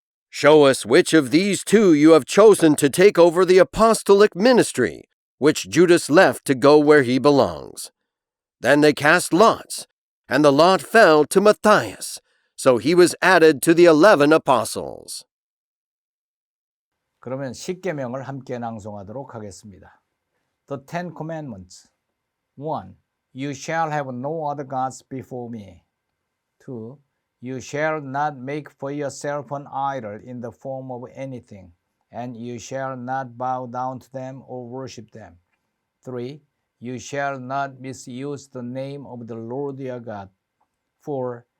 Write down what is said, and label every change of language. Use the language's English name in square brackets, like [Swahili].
[English] Show us which of these 2 you have chosen to take over the apostolic ministry, which Judas left to go where he belongs. Then they cast lots, and the lot fell to Matthias, so he was added to the 11 apostles. [Korean] 그러면 십계명을 함께 낭송하도록 하겠습니다. [English] The Ten Commandments. 1. You shall have no other gods before me. 2. You shall not make for yourself an idol in the form of anything, and you shall not bow down to them or worship them. 3. You shall not misuse the name of the Lord your God. 4.